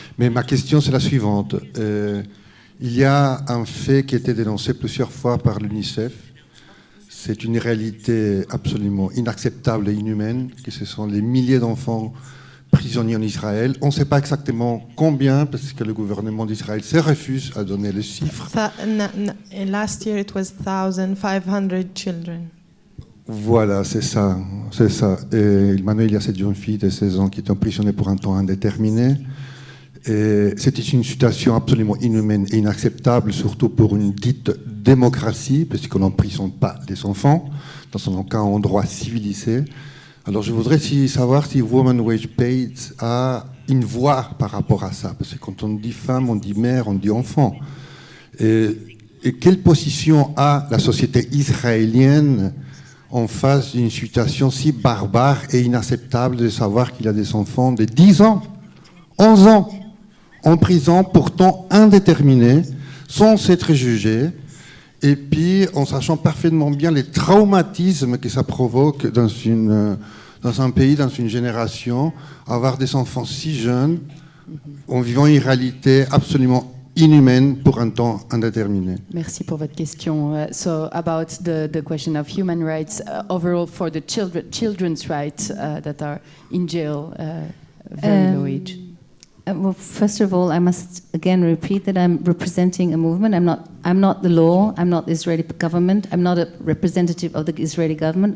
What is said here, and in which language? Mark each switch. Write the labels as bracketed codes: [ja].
[fr] Mais ma question, c'est la suivante. Il y a un fait qui a été dénoncé plusieurs fois par l'UNICEF. C'est une réalité absolument inacceptable et inhumaine, que ce sont les milliers d'enfants prisonniers en Israël. On ne sait pas exactement combien, parce que le gouvernement d'Israël se refuse à donner le chiffre. [en] Last year it was 1,500 children. [fr] Voilà, c'est ça, c'est ça. Et maintenant, il y a cette jeune fille de 16 ans qui est emprisonnée pour un temps indéterminé. Et c'était une situation absolument inhumaine et inacceptable, surtout pour une dite démocratie, parce qu'on n'emprisonne pas les enfants, dans aucun endroit civilisé. Alors je voudrais savoir si Women Wage Paid a une voix par rapport à ça, parce que quand on dit femme, on dit mère, on dit enfant. Et quelle position a la société israélienne en face d'une situation si barbare et inacceptable de savoir qu'il y a des enfants de 10 ans, 11 ans, en prison, pourtant indéterminés, sans être jugés, et puis en sachant parfaitement bien les traumatismes que ça provoque dans un pays, dans une génération, avoir des enfants si jeunes, en vivant une réalité absolument inhumaine pour un temps indéterminé. Merci pour votre question. [en] So about the question of human rights overall for the children's rights that are in jail, very low age. Well, first of all, I must again repeat that I'm representing a movement. I'm not the law. I'm not the Israeli government. I'm not a representative of the Israeli government.